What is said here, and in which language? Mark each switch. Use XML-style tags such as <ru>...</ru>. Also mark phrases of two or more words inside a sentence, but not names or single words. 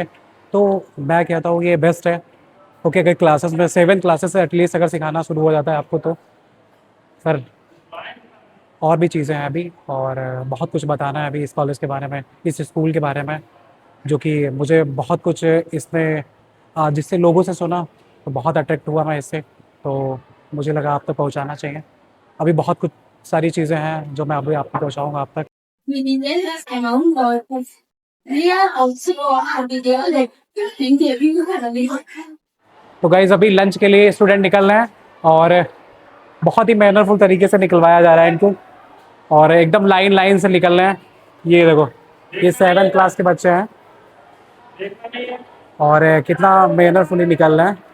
<hi>तो मैं कहता हूँ ये बेस्ट है। ओके, अगर क्लासेस में 7 क्लासेस से एटलीस्ट अगर सिखाना शुरू हो जाता है आपको, तो फिर और भी चीज़ें हैं अभी, और बहुत कुछ बताना है अभी इस कॉलेज के बारे में, इस स्कूल के बारे में, जो कि मुझे बहुत कुछ इसमें जिससे लोगों से सुना तो बहुत अट्रैक्ट हुआ मैं इससे। तो मुझे लगा आप तक पहुंचाना चाहिए। अभी बहुत कुछ सारी चीज़ें हैं जो मैं अभी आपको पहुंचाऊंगा आप तक।</hi> <pt>Meninas é um golpe. E a outra dele, tem que vir para mim.</pt> <hi>तो गाइज अभी लंच के लिए स्टूडेंट निकल रहे हैं, और बहुत ही मैनरफुल तरीके से निकलवाया जा रहा है इनको, और एकदम लाइन लाइन से निकल रहे हैं। ये देखो, ये 7th क्लास के बच्चे हैं, और कितना मैनरफुली निकल रहे हैं।</hi>